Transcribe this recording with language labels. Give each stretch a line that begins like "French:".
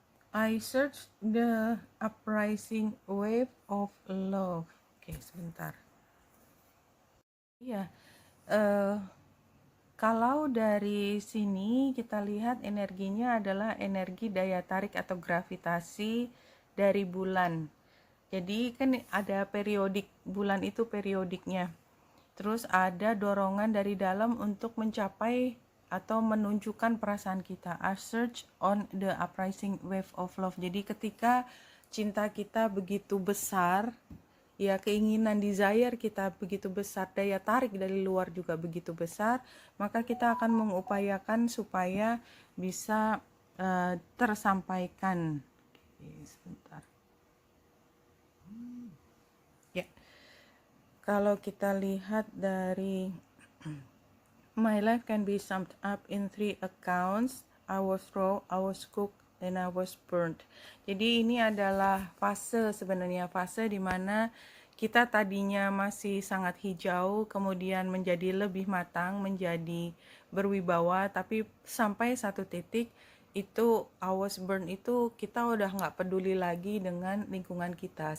English: I search the uprising wave of love.
Indonesian: Oke, sebentar. Iya, eh, kalau dari sini kita lihat energinya adalah energi daya tarik atau gravitasi dari bulan. Jadi kan ada periodik, bulan itu periodiknya. Terus ada dorongan dari dalam untuk mencapai atau menunjukkan perasaan kita.
English: I search on the uprising wave of love.
Indonesian: Jadi ketika cinta kita begitu besar, ya keinginan desire kita begitu besar, daya tarik dari luar juga begitu besar, maka kita akan mengupayakan supaya bisa tersampaikan. Oke, sebentar. Ya, kalau kita lihat dari
English: my life can be summed up in 3 accounts. I was raw, I was cooked, and I was burnt.
Indonesian: Jadi ini adalah fase, sebenarnya fase di mana kita tadinya masih sangat hijau, kemudian menjadi lebih matang, menjadi berwibawa, tapi sampai satu titik itu
English: I was burnt
Indonesian: itu kita udah nggak peduli lagi dengan lingkungan kita.